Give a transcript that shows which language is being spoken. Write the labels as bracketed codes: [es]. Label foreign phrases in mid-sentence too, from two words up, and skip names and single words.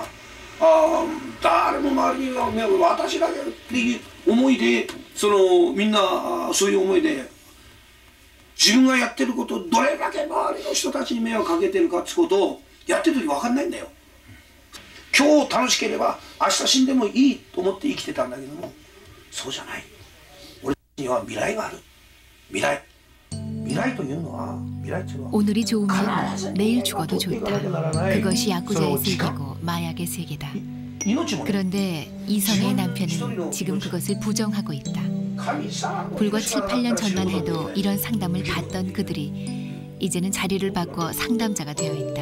[ja] 誰も周りには私だけっていう思いでみんなそういう思いで自分がやってることをどれだけ周りの人たちに迷惑かけてるかってことをやってる時分かんないんだよ。今日楽しければ明日死んでもいいと思って生きてたんだけどもそうじゃない。俺には未来がある。未来というのは [ko] 오늘이 좋으면 내일 죽어도 좋다. 그것이 야쿠자의 세계고 마약의 세계다. 그런데 이성의 남편은 지금 그것을 부정하고 있다. 불과 7, 8년 전만 해도 이런 상담을 받던 그들이 이제는 자리를 바꿔 상담자가 되어 있다.